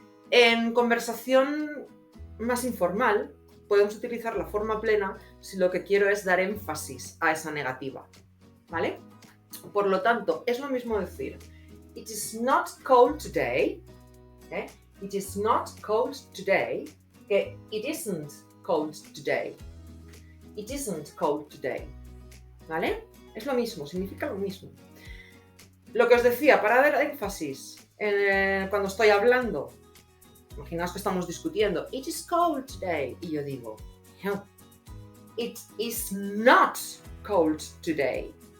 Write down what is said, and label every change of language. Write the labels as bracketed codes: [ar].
[es] En conversación más informal, podemos utilizar la forma plena si lo que quiero es dar énfasis a esa negativa, ¿vale? Por lo tanto, es lo mismo decir [en] it is not cold today, [es] ¿eh? [en] It is not cold today, que it isn't cold today. It isn't cold today, ¿vale? [es] Es lo mismo, significa lo mismo. Lo que os decía, para dar énfasis cuando estoy hablando, imaginaos que estamos discutiendo, [en] it is cold today, [es] y yo digo, no, [en] it is not cold today.